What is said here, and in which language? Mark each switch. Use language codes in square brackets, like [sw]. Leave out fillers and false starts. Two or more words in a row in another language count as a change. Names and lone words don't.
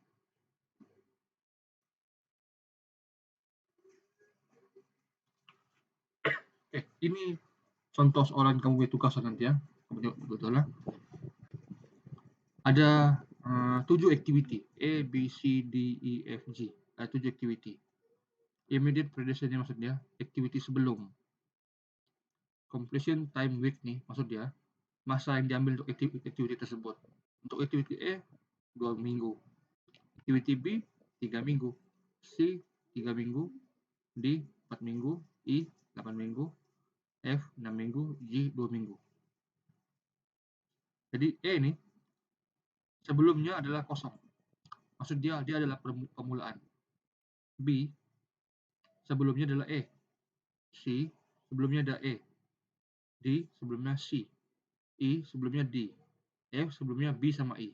[ms] Ini contoh soalan kamu punya tugas nanti ya. Kamu betul lah. Ada 7 activity A, B, C, D, E, F, G. Ada 7 activity. [en] Immediate predecessor [ms] maksudnya activity sebelum. [en] Completion time week [ms] nih maksudnya masa yang diambil untuk activity tersebut. Untuk activity A 2 minggu. Activity B 3 minggu. C 3 minggu. D 4 minggu. E 8 minggu. F 6 minggu. G 2 minggu. Jadi E ini sebelumnya adalah kosong. Maksud dia adalah permulaan. B sebelumnya adalah E. C sebelumnya ada E. D sebelumnya C. E sebelumnya D. F sebelumnya B sama E.